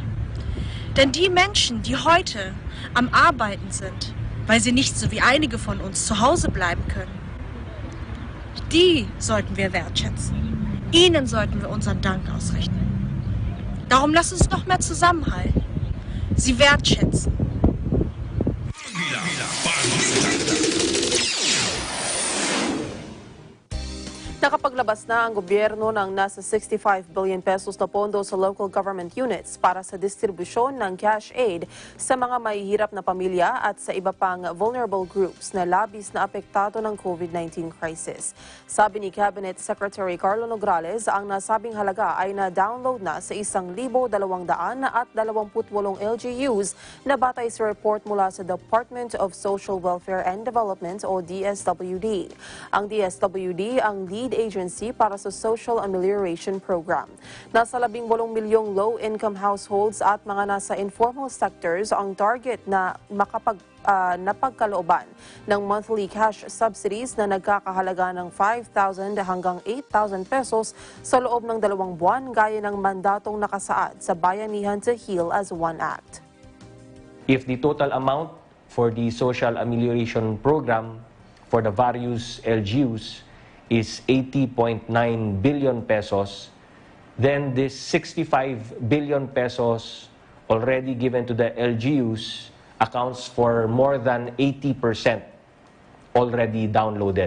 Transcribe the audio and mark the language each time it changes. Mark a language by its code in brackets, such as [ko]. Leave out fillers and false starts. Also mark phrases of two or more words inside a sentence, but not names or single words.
[de] Denn die Menschen, die heute am Arbeiten sind, weil sie nicht so wie einige von uns zu Hause bleiben können, die sollten wir wertschätzen. Ihnen sollten wir unseren Dank ausrichten. Darum lasst uns noch mehr zusammenhalten. Sie wertschätzen. [tl] Nakapaglabas na ang gobyerno ng nasa 65 [en] billion pesos [tl] na pondo sa [en] local government units [tl] para sa distribusyon ng [en] cash aid [tl] sa mga mahihirap na pamilya at sa iba pang [en] vulnerable groups [tl] na labis na apektado ng COVID-19 crisis. Sabi ni Cabinet Secretary Carlo Nograles, ang nasabing halaga ay na-download na sa 1,228 LGUs na batay sa report mula sa Department of Social Welfare and Development o DSWD. Ang DSWD ang [en] lead Aid Agency [tl] para sa Social Amelioration Program. Nasa 18 milyong [en] low-income households [tl] at mga nasa [en] informal sectors [tl] ang target na napagkalooban ng [en] monthly cash subsidies [tl] na nagkakahalaga ng 5,000 hanggang 8,000 pesos sa loob ng 2 buwan gaya ng mandatong nakasaad sa Bayanihan to Heal as One Act. [en] If the total amount for the Social Amelioration Program for the various LGUs is 80.9 billion pesos, then this 65 billion pesos already given to the LGUs accounts for more than 80% already downloaded.